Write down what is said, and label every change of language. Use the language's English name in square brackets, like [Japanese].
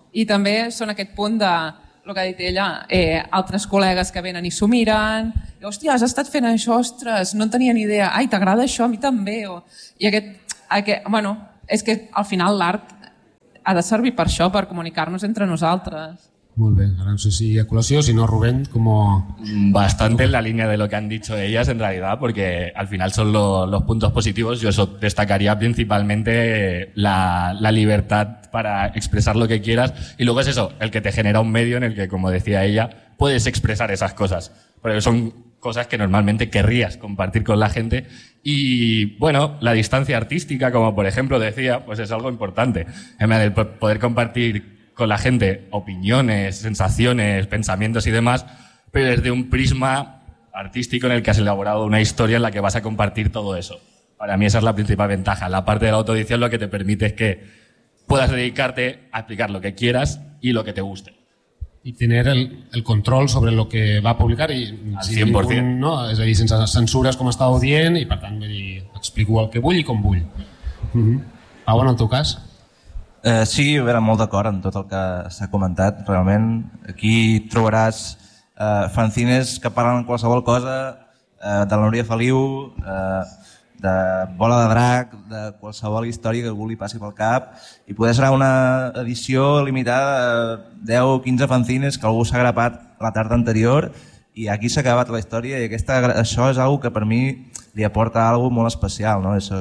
[Catalan] I també són aquest punt de, el que ha dit ella, altres col·legues que venen i s'ho miren, i, hòstia, has estat fent això, ostres, no en tenia ni idea, ai, t'agrada això, a mi també. I aquest, bueno, és que al final l'art ha de servir per això, per comunicar-nos entre nosaltres. Molt bé, ara no sé si a col·lació, si no, Rubén, com... [Spanish] Bastante en la línia de lo que han dicho ellas, en realidad, porque al final son los puntos positivos. Yo eso destacaría principalmente la libertad para expresar lo que quieras. Y luego es eso, el que te genera un medio en el que, como decía ella, puedes expresar esas cosas. Porque son cosas que normalmente querrías compartir con la gente. Y bueno, la distancia artística, como por ejemplo decía, pues es algo importante. En vez de poder compartir con la gente opiniones, sensaciones, pensamientos y demás, pero desde un prisma artístico en el que has elaborado una historia en la que vas a compartir todo eso. Para mí esa es la principal ventaja. La parte de la autoedición lo que te permite es que puedas dedicarte a explicar lo que quieras y lo que te guste. Y tener el control sobre lo que va a publicar y al 100%. Ningún, ¿no? Es decir, sin censuras, como ha estado bien, y por tanto explico [Catalan] el que vull [Spanish] y [Catalan] com vull. Uh-huh. Ah, bueno, en tu cas. Sí, a veure, molt d'acord amb tot el que s'ha comentat, realment. Aquí trobaràs fanzines que parlen qualsevol cosa, de la Núria Feliu, de Bola de Drac, de qualsevol història que algú li passi pel cap, i poder serà una edició limitada de 10 o 15 fanzines que algú s'ha grapat la tarda anterior, i aquí s'ha acabat la història, i això és algo que per mi li aporta algo molt especial. No?